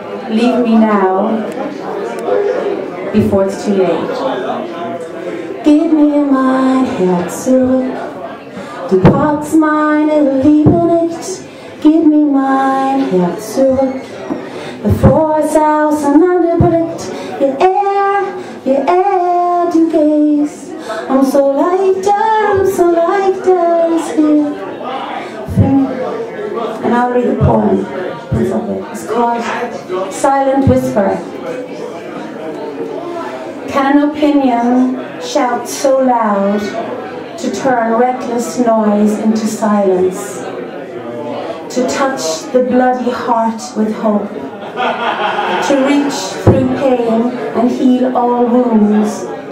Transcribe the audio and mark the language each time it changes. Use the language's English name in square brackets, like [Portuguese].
[English] Leave me now, before it's too late. [German] Gib mir mein Herz zurück, du packst meine Liebe nicht. Gib mir mein Herz zurück, bevor es auseinanderbricht. Je eher du gehst, umso leichter ist hier für mich. [English] And I'll read the poem. It's called Silent Whisper. Can an opinion shout so loud to turn reckless noise into silence? To touch the bloody heart with hope? To reach through pain and heal all wounds?